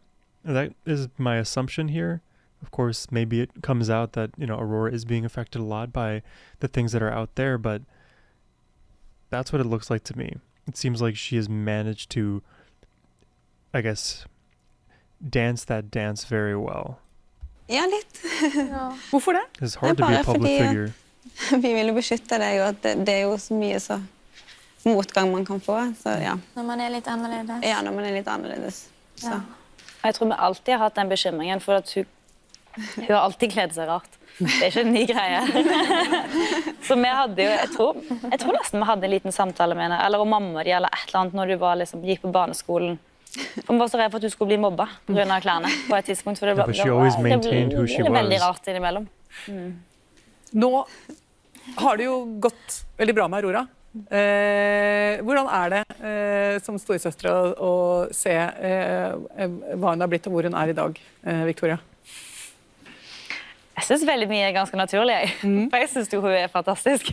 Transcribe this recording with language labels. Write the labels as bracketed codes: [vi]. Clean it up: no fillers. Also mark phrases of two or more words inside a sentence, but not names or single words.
[en] And that is my assumption here. Of course, maybe it comes out that, you know, Aurora is being affected a lot by the things that are out there, but that's what it looks like to me. It seems like she has managed to, I guess, dance that dance very well. [no] Ja, litt. Hvorfor det? [en] It's hard [no] Det [en] to be [no] er [en] a public [no] bare fordi [en] figure. [no] Vi ville beskytte deg, og at det er jo så mye så motgang man kan få, så ja. Når man litt annerledes. Ja, når man litt annerledes. Så. Ja. Jeg tror vi alltid har hatt den bekymringen, for at hun har alltid kledd seg rart. Det er ikke en ny greie. Så vi hadde jo, jeg tror nesten vi hadde en liten samtale med henne, eller om mamma de, eller et eller annet, når du var, liksom, gikk på barneskolen. Hun var så redd for at du skulle bli mobba på grunn av klærne på et tidspunkt. For det [en] but she always maintained who she [no] ble veldig [en] was. [no] rart innimellom. Nå har det jo gått veldig bra med Aurora. Hvordan er det som storesøstre å se hva hun har blitt og hvor hun er i dag, Victoria? Jeg synes veldig mye er ganske naturlig, for jeg synes jo hun er fantastisk.